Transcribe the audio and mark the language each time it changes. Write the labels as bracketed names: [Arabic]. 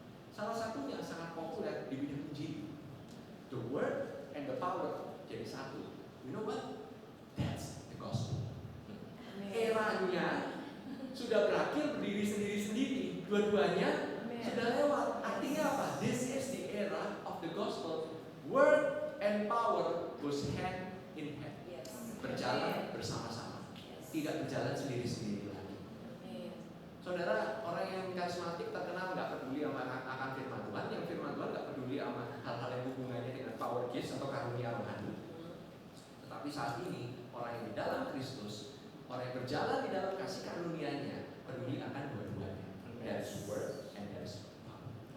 [Indonesian] Salah satunya sangat populer di bidang Injil. [English] The word and the power [Indonesian] jadi satu. [English] You know what? That's the gospel. [Indonesian] Eranya sudah berakhir berdiri sendiri-sendiri. Dua-duanya sudah lewat. Artinya apa? [English] This is the era of the gospel. Word and power goes hand in hand. [Indonesian] Berjalan bersama-sama. Tidak berjalan sendiri-sendiri lagi. Saudara, orang yang karismatik terkenal nggak peduli sama akan firman Tuhan, yang firman Tuhan nggak peduli sama hal-hal yang hubungannya dengan power gifts atau karunia rohani. Tetapi saat ini orang yang di dalam Kristus, orang yang berjalan di dalam kasih karunia-Nya, peduli akan dua-duanya. [English] There's word and there's power.